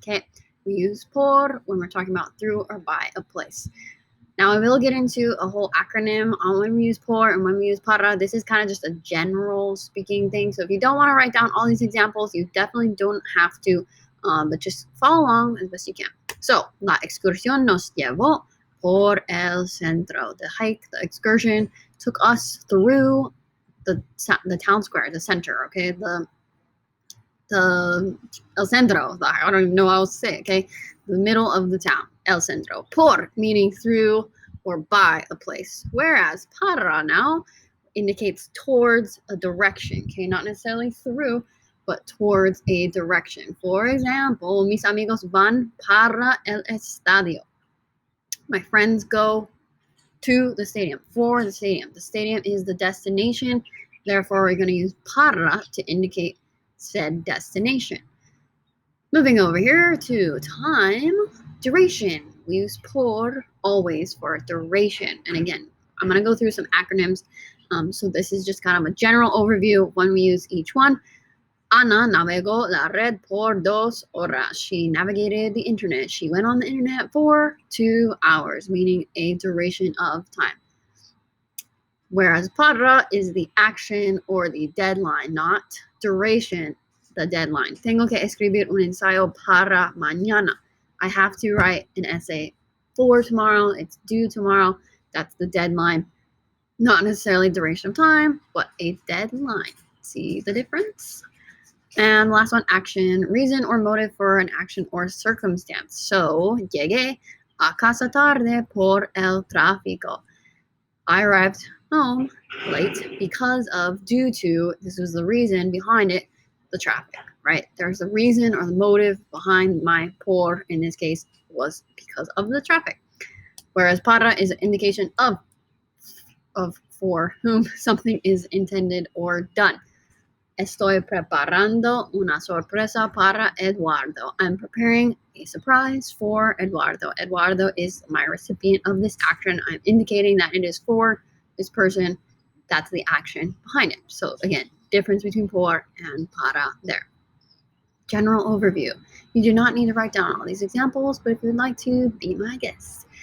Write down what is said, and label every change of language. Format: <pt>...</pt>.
<en>Okay, we use por when we're talking about through or by a place. Now, I will get into a whole acronym on when we use por and when we use para. This is kind of just a general speaking thing. So if you don't want to write down all these examples, you definitely don't have to, but just follow along as best you can.</en> <es>So, la excursión nos llevó por el centro.</es> <en>The hike, the excursion took us through the town square, the center, okay? The el centro, I don't even know how to say it, okay? The middle of the town, el centro. Por, meaning through or by a place. Whereas para now indicates towards a direction, okay? Not necessarily through, but towards a direction. For example,</en> <es>mis amigos van para el estadio.</es> <en>My friends go to the stadium, for the stadium. The stadium is the destination. Therefore, we're going to use para to indicate said destination. Moving over here to time, duration. We use por always for duration. And again, I'm going to go through some acronyms. So this is just kind of a general overview of when we use each one.</en> <es>Ana navegó la red por 2 horas.</es> <en>She navigated the internet. She went on the internet for 2 hours, meaning a duration of time. Whereas para is the action or the deadline, not duration, the deadline.</en> <es>Tengo que escribir un ensayo para mañana.</es> <en>I have to write an essay for tomorrow. It's due tomorrow. That's the deadline. Not necessarily duration of time, but a deadline. See the difference? And last one, action, reason or motive for an action or circumstance.</en> <es>So, llegué a casa tarde por el tráfico.</es> <en>I arrived home late because of, due to, this was the reason behind it, the traffic, right? There's a reason or the motive behind my por, in this case, was because of the traffic. Whereas para is an indication of for whom something is intended or done.</en> <es>Estoy preparando una sorpresa para Eduardo.</es> <en>I'm preparing a surprise for Eduardo. Eduardo is my recipient of this action. I'm indicating that it is for this person. That's the action behind it. So again, difference between por and para there. General overview. You do not need to write down all these examples, but if you'd like to, be my guest.</en>